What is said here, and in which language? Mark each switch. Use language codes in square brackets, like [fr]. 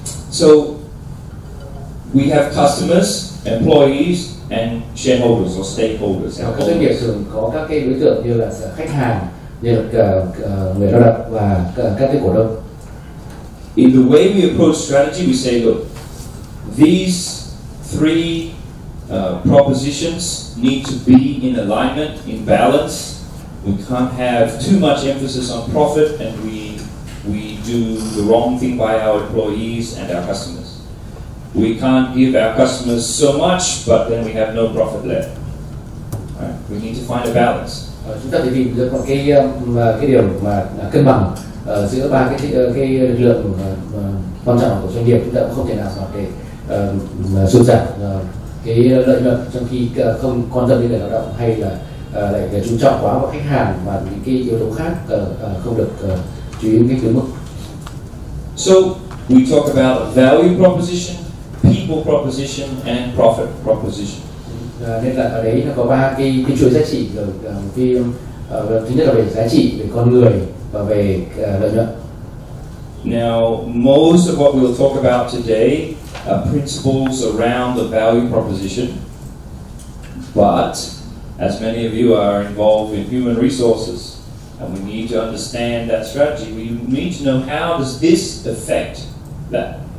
[en] So we have customers, employees, and shareholders or stakeholders. [vi] Các doanh nghiệp thường có các cái đối tượng như là khách hàng, như là người lao động và các cái cổ đông. [en] In the way we approach strategy, we say, look, these three propositions need to be in alignment, in balance. We can't have too much emphasis on profit, and we do the wrong thing by our employees and our customers. We can't give our customers so much, but then we have no profit left. Right? We need to find a balance. [vi] Chúng ta phải tìm được một cái điều mà cân bằng giữa ba cái lực lượng quan trọng của doanh nghiệp. Chúng ta cũng không thể nào mà để sụt giảm cái lợi nhuận trong khi không quan tâm đến người lao động, hay là lại chú trọng quá vào khách hàng và những cái yếu tố khác không được chú ý cái mức. [en] So we talk about value proposition, people proposition, and profit proposition. [vi] Nên là ở đấy nó có ba cái chuỗi giá trị, thứ nhất là về giá trị, về con người và về lợi nhuận. [en] Now, most of what we'll talk about today are principles around the value proposition, but as many of you are involved in human resources, and we need to understand that strategy, we need to know how does this affect that?